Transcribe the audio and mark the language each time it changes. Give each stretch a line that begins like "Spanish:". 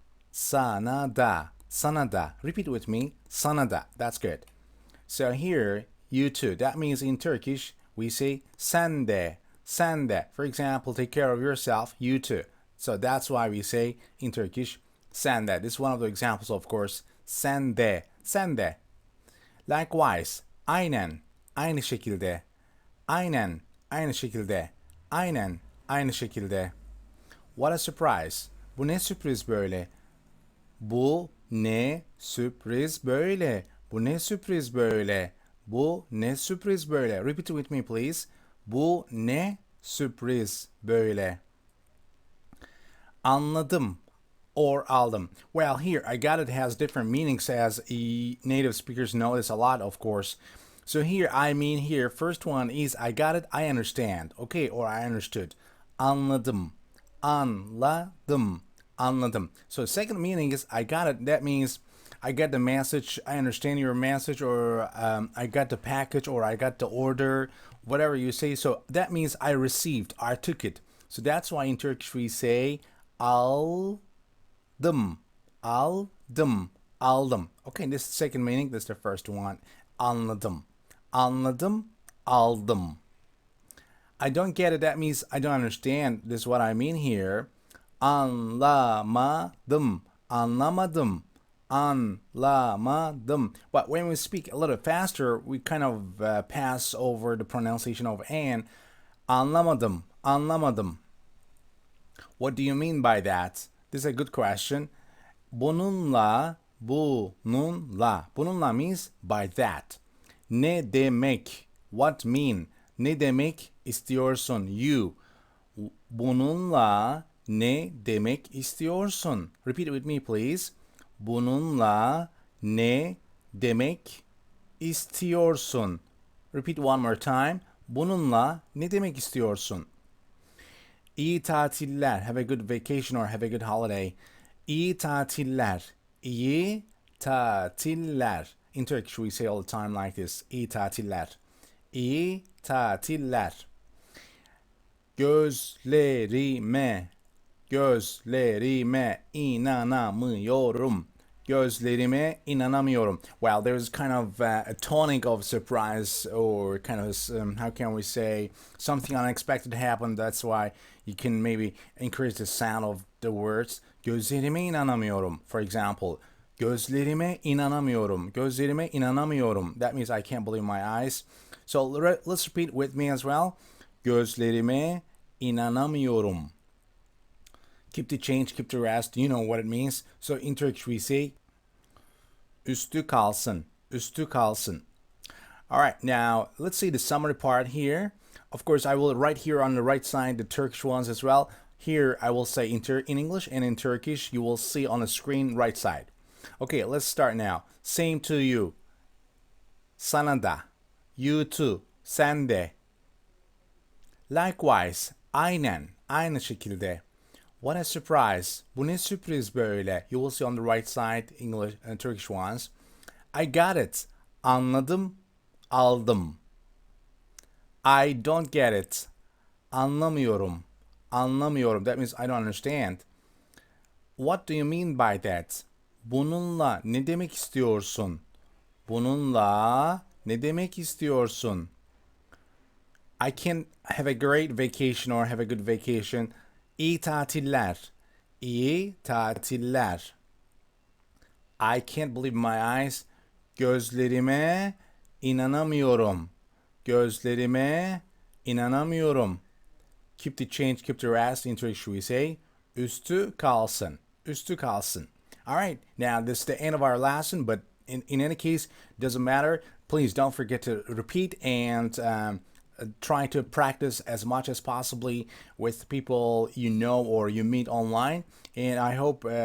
Turkish: Sana da. Sana da.
English: Repeat with me.
Turkish: Sana da.
English: That's good. So here, you too. That means in Turkish, we say
Turkish: sen de, sen de.
English: For example, take care of yourself, you too. So that's why we say in Turkish,
Turkish: sen de.
English: This is one of the examples, of course.
Turkish: Sen de, sen de. Likewise, aynen, aynı şekilde. Aynen, aynı şekilde. Aynen, aynı şekilde.
English: What a surprise.
Turkish: Bu ne sürpriz böyle? Bu ne sürpriz böyle? Bu ne sürpriz böyle? Bu ne sürpriz böyle?
English: Repeat it with me please.
Turkish: Bu ne sürpriz böyle?
English: Anladım or aldım. Well, here I got it has different meanings as native speakers know this a lot, of course. So here I mean here first one is I got it, I understand. Okay, or I understood. Anladım. Anladım. Anladım. So second meaning is I got it. That means I get the message, I understand your message, or I got the package, or I got the order, whatever you say. So that means I received, I took it. So that's why in Turkish we say aldım, aldım, aldım. Okay, this is the second meaning. This is the first one. Anladım, anladım, aldım. I don't get it. That means I don't understand. This is what I mean here. Anlamadım, anlamadım, anlamadım. But when we speak a little faster, we kind of pass over the pronunciation of an. Anlamadım, anlamadım. What do you mean by that? This is a good question. Bununla, bununla. Bununla means by that.
Turkish: Ne demek?
English: What mean?
Turkish: Ne demek istiyorsun? You. Bununla ne demek istiyorsun?
English: Repeat it with me please.
Turkish: Bununla ne demek istiyorsun?
English: Repeat one more time.
Turkish: Bununla ne demek istiyorsun? İyi tatiller.
English: Have a good vacation or have a good holiday.
Turkish: İyi tatiller. İyi tatiller.
English: In Turkish we say all the time like this.
Turkish: İyi tatiller. İyi tatiller. Gözlerime, gözlerime inanamıyorum. Gözlerime inanamıyorum.
English: Well, there's kind of a tonic of surprise, or kind of how can we say, something unexpected happened. That's why you can maybe increase the sound of the words.
Turkish: Gözlerime inanamıyorum.
English: For example,
Turkish: gözlerime inanamıyorum. Gözlerime inanamıyorum.
English: That means I can't believe my eyes. So let's repeat with me as well.
Turkish: Gözlerime inanamıyorum.
English: Keep the change, keep the rest. You know what it means. So in Turkish we say
Turkish: üstü kalsın, üstü kalsın.
English: All right, now let's see the summary part here. Of course, I will write here on the right side the Turkish ones as well. Here I will say in English, and in Turkish you will see on the screen right side. Okay, let's start now. Same to you.
Turkish: Sana da.
English: You too.
Turkish: Sen de. Likewise, aynen, aynı şekilde.
English: What a surprise.
Turkish: Bu ne sürpriz böyle.
English: You will see on the right side English and Turkish ones. I got it.
Turkish: Anladım, aldım.
English: I don't get it. Anlamıyorum. Anlamıyorum. That means I don't understand. What do you mean by that?
Turkish: Bununla ne demek istiyorsun? Bununla ne demek istiyorsun?
English: I can have a great vacation or have a good vacation.
Turkish: İyi tatiller. İyi tatiller.
English: I can't believe my eyes.
Turkish: Gözlerime inanamıyorum. Gözlerime inanamıyorum.
English: Keep the change, keep the rest. In Turkish we say
Turkish: üstü kalsın. Üstü kalsın.
English: All right, now this is the end of our lesson, but in any case, doesn't matter. Please don't forget to repeat and try to practice as much as possibly with people you know or you meet online. And I hope